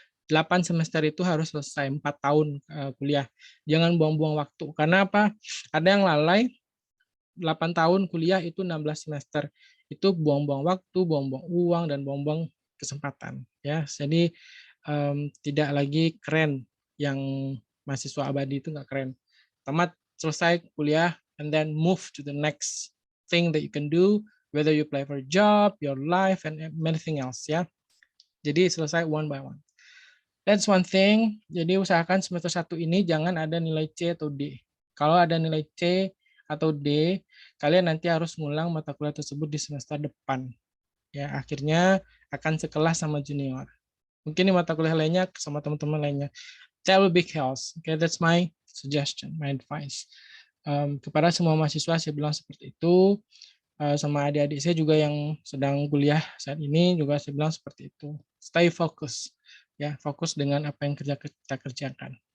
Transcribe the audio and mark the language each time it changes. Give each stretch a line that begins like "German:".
Indonesian: 8 semester itu harus selesai, 4 tahun kuliah. Jangan buang-buang waktu. Karena apa? Ada yang lalai, 8 tahun kuliah itu 16 semester. Itu buang-buang waktu, buang-buang uang, dan buang-buang kesempatan. Ya, jadi tidak lagi keren. Yang mahasiswa abadi itu nggak keren. Tamat, selesai kuliah,
English: and then move to the next thing that you can do, whether you apply for a job, your life, and anything else ya.
Indonesian: Jadi selesai
English: one by one. That's one thing.
Indonesian: Jadi usahakan semester 1 ini jangan ada nilai C atau D. Kalau ada nilai C atau D, kalian nanti harus ngulang mata kuliah tersebut di semester depan. Ya, akhirnya akan sekelas sama junior. Mungkin di mata kuliah lainnya sama teman-teman lainnya.
English: That will be chaos. Okay, that's my suggestion, my advice.
Indonesian: Kepada semua mahasiswa saya bilang seperti itu, sama adik-adik saya juga yang sedang kuliah saat ini juga saya bilang seperti itu.
English: Stay focus,
Indonesian: ya, fokus dengan apa yang kita kerjakan.